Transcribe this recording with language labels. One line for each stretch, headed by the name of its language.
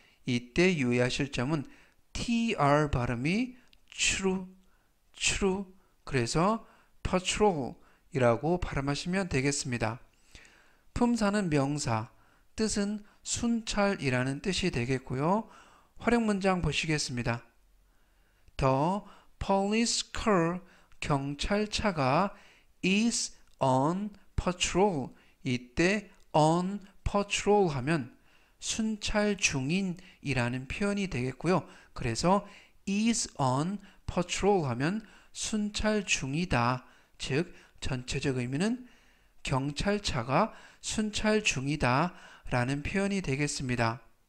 Korean: 이때 유의하실 점은 tr 발음이 true, true, 그래서 patrol 이라고 발음하시면 되겠습니다. 품사는 명사, 뜻은 순찰이라는 뜻이 되겠고요. 활용 문장 보시겠습니다.
English: The police car,
Korean: 경찰차가
English: is on patrol.
Korean: 이때
English: on patrol
Korean: 하면 순찰 중인이라는 표현이 되겠고요. 그래서
English: is on patrol
Korean: 하면 순찰 중이다. 즉 전체적 의미는 경찰차가 순찰 중이다 라는 표현이 되겠습니다.